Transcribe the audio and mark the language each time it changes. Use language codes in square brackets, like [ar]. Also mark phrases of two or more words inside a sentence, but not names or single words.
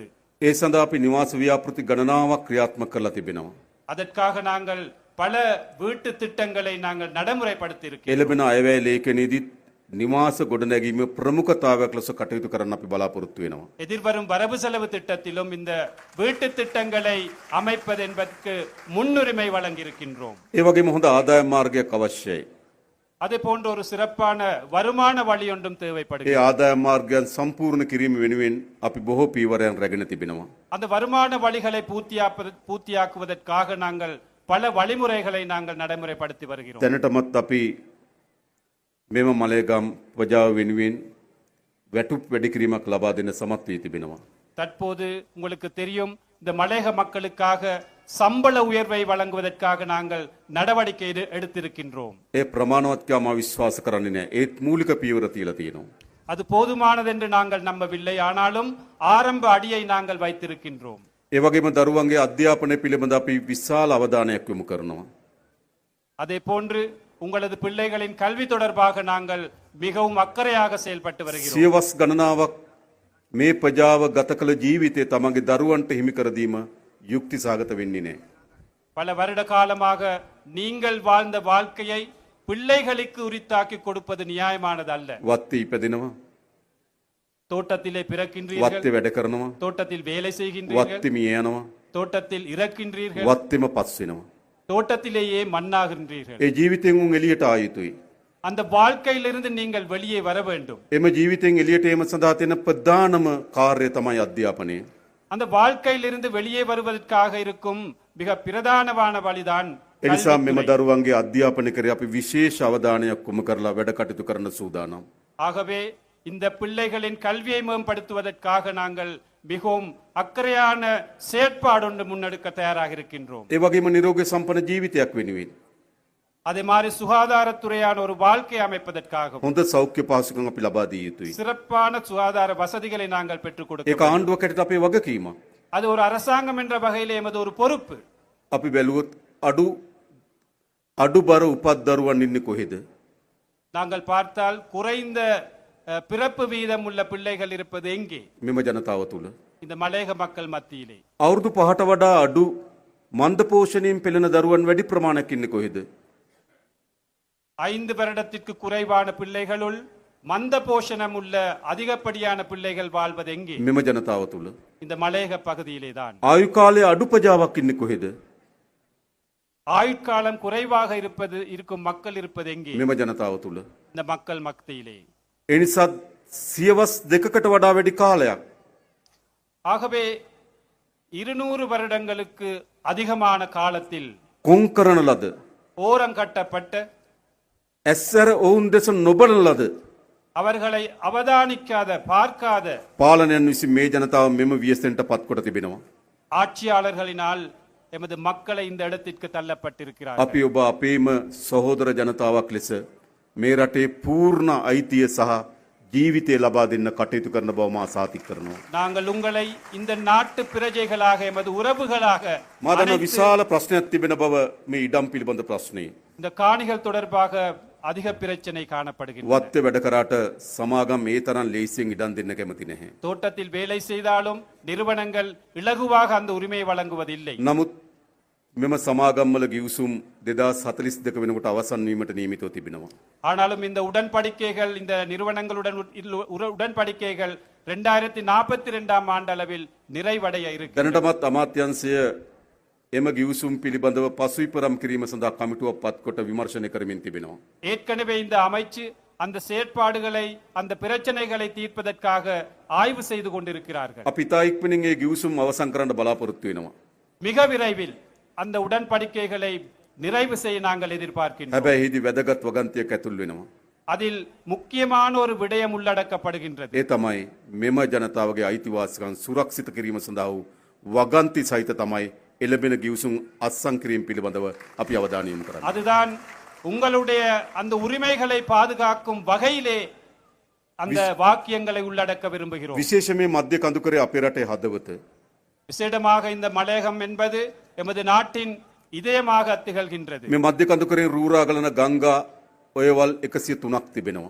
[si] ඒ සඳහා අපි නිවාස ව්‍යාපෘති ගණනාවක් ක්‍රියාත්මක කරලා තිබෙනවා. [ta] அதற்காக நாங்கள் பல வீட்டு திட்டங்களை நாங்கள் நடைமுறைப்படுத்தி இருக்கிறோம். [si] එළඹෙන අයවැය ලේඛනයේදීත් නිවාස ගොඩනැගීමේ ප්‍රමුඛතාවයක් ලෙස කටයුතු කරන්න අපි බලාපොරොත්තු වෙනවා. [ta] எதிர்வரும் வரவு செலவு திட்டத்திலும் இந்த வீட்டு திட்டங்களை அமைப்பது என்பதற்கு முன்னுரிமை வழங்கியிருக்கின்றோம். [si] ඒ වගේම හොඳ ආදායම් මාර්ගයක් අවශ්‍යයි. [ta] அதே போன்ற ஒரு சிறப்பான வருமான வழி ஒன்றும் [si] ඒ [ta] தேவைப்படுகிறது. [si] ආදායම් මාර්ගයන් සම්පූර්ණ කිරීම වෙනුවෙන් අපි බොහෝ පීවරයන් රැගෙන තිබෙනවා. [ta] அந்த வருமான வழிகளை பூர்த்தியாக்குவதற்காக நாங்கள் பல வழிமுறைகளை நாங்கள் நடைமுறைப்படுத்தி வருகிறோம். [si] දැනටමත් අපි මෙම මලයගම් ප්‍රජාව වෙනුවෙන් වැටුප් වැඩි කිරීමක් ලබා දෙන්න සමත් වී තිබෙනවා. [ta] தற்போது உங்களுக்கு தெரியும், இந்த மலையக மக்களுக்காக சம்பள உயர்வை வழங்குவதற்காக நாங்கள் நடவடிக்கை எடுத்திருக்கின்றோம். [si] ඒ ප්‍රමාණවත් කියලා මම විශ්වාස කරන්නේ නැහැ. ඒත් මූලික පීවර තියලා තියෙනවා. [ta] அது போதுமானது என்று நாங்கள் நம்பவில்லை, ஆனாலும் ஆரம்ப அடியை நாங்கள் வைத்திருக்கின்றோம். [si] ඒ වගේම දරුවන්ගේ අධ්‍යාපනය පිළිබඳ අපි විශාල අවධානයක් යොමු කරනවා. [ta] அதே போன்று உங்களது பிள்ளைகளின் கல்வி தொடர்பாக நாங்கள் மிகவும் அக்கறையாக செயல்பட்டு வருகிறோம். [si] සියවස් ගණනාවක් මේ ප්‍රජාව ගත කළ ජීවිතය තමන්ගේ දරුවන්ට හිමි කර දීම යුක්ති සාගත වෙන්නේ නැහැ. [ta] பல வருட காலமாக நீங்கள் வாழ்ந்த வாழ்க்கையை பிள்ளைகளுக்கு உரித்தாக்கி கொடுப்பது நியாயமானது அல்ல. [si] වත්තේ ඉපදෙනවා, [ta] தோட்டத்திலே பிறக்கின்றீர்கள், [si] වත්තේ වැඩ කරනවා, [ta] தோட்டத்தில் வேலை செய்கின்றீர்கள், [si] වත්තේ මිය යනවා, [ta] தோட்டத்தில் இறக்கின்றீர்கள், [si] වත්තේම පස් වෙනවා. [ta] தோட்டத்திலேயே மண்ணாகின்றீர்கள். [si] ඒ ජීවිතයෙන් උන් එළියට ආ යුතුයි. [ta] அந்த வாழ்க்கையிலிருந்து நீங்கள் வெளியே வர வேண்டும். [si] එම ජීවිතයෙන් එළියට ඒම සඳහා තියෙන ප්‍රධානම කාර්යය තමයි අධ්‍යාපනය. [ta] அந்த வாழ்க்கையிலிருந்து வெளியே வருவதற்காக இருக்கும் மிக பிரதானமான வழிதான் [si] ඒ නිසා මෙම [ta] கல்வித்துறை. [si] දරුවන්ගේ අධ්‍යාපනය කරේ අපි විශේෂ අවධානයක් යොමු කරලා වැඩ කටයුතු කරන සූදානම්. [ta] ஆகவே இந்த பிள்ளைகளின் கல்வியை மேம்படுத்துவதற்காக நாங்கள் மிகவும் அக்கறையான செயற்பாடொன்று முன்னெடுக்க தயாராக இருக்கின்றோம். [si] ඒ වගේම නිරෝගී සම්පන්න ජීවිතයක් වෙනුවෙන් [ta] அதே மாதிரி சுகாதாரத்துறையான ஒரு வாழ்க்கை அமைப்பதற்காகவும் [si] හොඳ සෞඛ්‍ය පහසුකම් අපි ලබා දිය යුතුයි. [ta] சிறப்பான சுகாதார வசதிகளை நாங்கள் பெற்றுக் கொடுக்க [si] ඒක ආණ්ඩුවක් හැටියට අපේ වගකීමක්. [ta] அது ஒரு அரசாங்கம் என்ற வகையில் எமது ஒரு பொறுப்பு. [si] අපි බැලුවොත් අඩු බර උපත් දරුවන් ඉන්නේ කොහෙද? [ta] நாங்கள் பார்த்தால் குறைந்த பிறப்பு வீதம் உள்ள பிள்ளைகள் இருப்பது எங்கே? [si] මෙම ජනතාව තුළ [ta] இந்த மலையக மக்கள் மத்தியிலே. [si] අවුරුදු 5ට වඩා අඩු මන්ද පෝෂණයෙන් පෙළෙන දරුවන් වැඩි ප්‍රමාණයක් ඉන්නේ කොහෙද? [ta] 5 வருடத்திற்கு குறைவான பிள்ளைகளுள் மந்த போஷணம் உள்ள அதிகப்படியான பிள்ளைகள் வாழ்வது எங்கே? [si] මෙම ජනතාව තුළ [ta] இந்த மலையக பகுதியிலே தான். [si] ආයු කාලයේ අඩු ප්‍රජාවක් ඉන්නේ කොහෙද? [ta] ஆயுட்காலம் குறைவாக இருக்கும் மக்கள் இருப்பது எங்கே? [si] මෙම ජනතාව තුළ [ta] இந்த மக்கள் மத்தியிலே. [si] ඒ නිසා සියවස් දෙකකට වඩා වැඩි කාලයක් [ta] ஆகவே 200 வருடங்களுக்கு அதிகமான காலத்தில் [si] කොන් කරන ලද [ta] ஓரங்கட்டப்பட்ட [si] ඇස්සර ඔවුන් දෙස නොබලන ලද [ta] அவர்களை அவதானிக்காத பார்க்காத [si] පාලනයන් විසින් මේ ජනතාව මෙම ව්‍යසනයට පත්කොට තිබෙනවා. [ta] ஆட்சியாளர்களினால் எமது மக்களை இந்த இடத்திற்கு தள்ளப்பட்டிருக்கிறார்கள். [si] අපි ඔබ අපේම සහෝදර ජනතාවක් ලෙස මේ රටේ පූර්ණ අයිතිය සහ ජීවිතය ලබා දෙන්න කටයුතු කරන බව මා සාතික කරනවා. [ta] நாங்கள் உங்களை இந்த நாட்டு பிரஜைகளாக எமது உறவுகளாக [si] මා දන්න [ta] அனைத்து [si] විශාල ප්‍රශ්නයක් තිබෙන බව මේ ඉඩම් පිළිබඳ ප්‍රශ්නේ. [ta] இந்த காணிகள் தொடர்பாக அதிக பிரச்சனை காணப்படுகின்றன. [si] වත්තේ වැඩ කරාට සමාගම් මේ තරම් ලේසියෙන් ඉඩම් දෙන්න කැමති නැහැ. [ta] தோட்டத்தில் வேலை செய்தாலும் நிறுவனங்கள் இலகுவாக அந்த உரிமையை வழங்குவதில்லை. [si] නමුත් මෙම සමාගම්වල ගිවිසුම් 2042 වෙනකොට අවසන් වීමට නියමිතව තිබෙනවා. [ta] ஆனாலும் இந்த உடன்படிக்கைகள் இந்த நிறுவனங்களுடன் உடன்படிக்கைகள் 2042ஆம் ஆண்டளவில் நிறைவடைய இருக்கு. [si] දැනටමත් අමාත්‍යංශය එම ගිවිසුම් පිළිබඳව පසුවිපරම් කිරීම සඳහා කමිටුවක් පත්කොට විමර්ශනය කරමින් තිබෙනවා. [ta] ஏற்கனவே இந்த அமைச்சு அந்த செயற்பாடுகளை அந்த பிரச்சனைகளை தீர்ப்பதற்காக ஆய்வு செய்து கொண்டிருக்கிறார்கள். [si] අපි ඉතා ඉක්මනින් ඒ ගිවිසුම් අවසන් කරන්න බලාපොරොත්තු වෙනවා. [ta] மிக விரைவில் அந்த உடன்படிக்கைகளை நிறைவு செய்ய நாங்கள் எதிர்பார்க்கின்றோம். [si] හැබැයි එහිදී වැදගත් වගන්තියක් ඇතුල් වෙනවා. [ta] அதில் முக்கியமான ஒரு விடயம் உள்ளடக்கப்படுகின்றது. [si] ඒ තමයි මෙම ජනතාවගේ අයිතිවාසිකම් සුරක්ෂිත කිරීම සඳහා වූ වගන්ති සහිත තමයි එළඹෙන ගිවිසුම් අත්සන් කිරීම පිළිබඳව අපි අවධානය යොමු කරන්නේ. [ta] அதுதான் உங்களுடைய அந்த உரிமைகளை பாதுகாக்கும் வகையிலே அந்த வாக்கியங்களை உள்ளடக்க விரும்புகிறோம். [si] විශේෂ මේ මධ්‍ය කඳුකරේ අපේ රටේ හදවත. [ta] விசேடமாக இந்த மலையகம் என்பது எமது நாட்டின் இதயமாக திகழ்கின்றது. [si] මේ මධ්‍ය කඳුකරේ රූරාගලන ගංගා ඔයවල් 103ක් තිබෙනවා.